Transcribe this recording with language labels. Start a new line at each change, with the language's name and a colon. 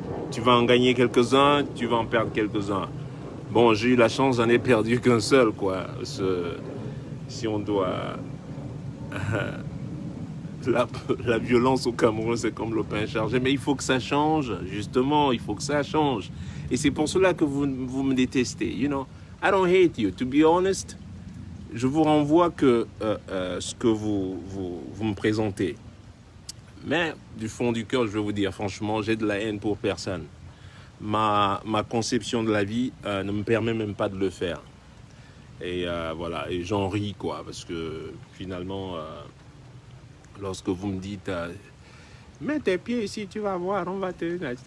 French: Tu vas en gagner quelques-uns, tu vas en perdre quelques-uns. Bon, j'ai eu la chance, j'en ai perdu qu'un seul, quoi. Si on doit la violence au Cameroun, c'est comme le pain chargé. Mais il faut que ça change, justement, il faut que ça change. Et c'est pour cela que vous me détestez,
English: you know. I don't hate you, to be honest.
French: Je vous renvoie que ce que vous me présentez. Mais du fond du cœur, je vais vous dire, franchement, j'ai de la haine pour personne. Ma conception de la vie ne me permet même pas de le faire. Et voilà, et j'en ris, quoi, parce que finalement, lorsque vous me dites, mets tes pieds ici, tu vas voir, on va te...